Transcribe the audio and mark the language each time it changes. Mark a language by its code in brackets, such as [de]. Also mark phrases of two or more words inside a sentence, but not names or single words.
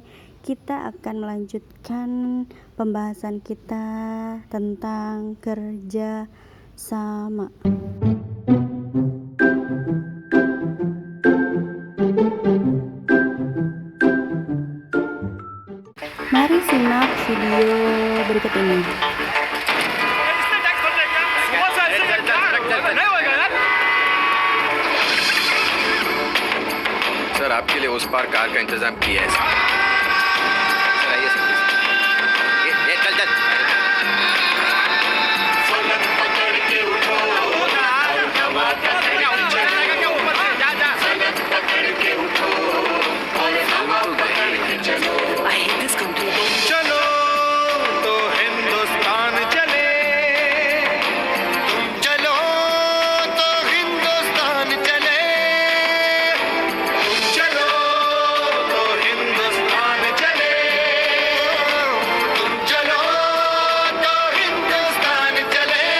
[id] Kita akan melanjutkan pembahasan kita tentang kerja sama. Mari simak video berikut ini. [hi] सर आपके लिए उस पार कार का इंतजाम किया है सर आइए सर ये चल चल [en] I hate this country. [hi] चलो तो हिंदुस्तान चले तुम चलो तो हिंदुस्तान चले तुम चलो तो हिंदुस्तान चले तुम चलो तो हिंदुस्तान चले